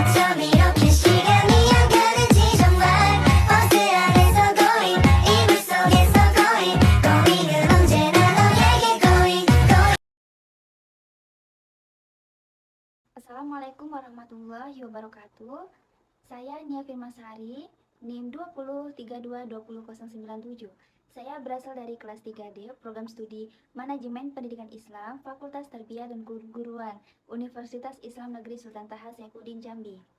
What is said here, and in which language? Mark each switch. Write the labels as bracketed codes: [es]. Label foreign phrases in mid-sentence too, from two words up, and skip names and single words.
[ko] 밤 이렇게 시간이 안 가는지 정말 버스 안에서 going 이불 속에서 going은 언제나 너에게 going. [ar] السلام عليكم ورحمة الله وبركاته. [id] Saya Nia Firmasari, NIM 2032200097. Saya berasal dari kelas 3D, program studi Manajemen Pendidikan Islam, Fakultas Tarbiyah dan Keguruan, Universitas Islam Negeri Sultan Taha Saifuddin Jambi.